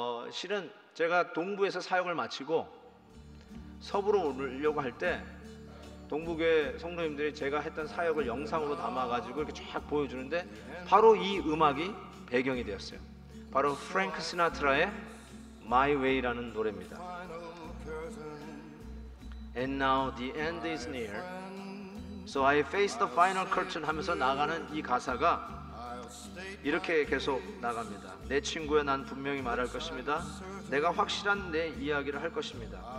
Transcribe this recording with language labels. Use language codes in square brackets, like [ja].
[ko] 실은 제가 동부에서 사역을 마치고 서부로 오려고 할 때 동부교회 성도님들이 제가 했던 사역을 영상으로 담아가지고 이렇게 쫙 보여주는데 바로 이 음악이 배경이 되었어요. 바로 프랭크 시나트라의 My Way라는 노래입니다. [en] And now the end is near, so I face the final curtain [ko] 하면서 나가는 이 가사가 이렇게 계속 나갑니다. 내 친구야, 난 분명히 말할 것입니다. 내가 확실한 내 이야기를 할 것입니다.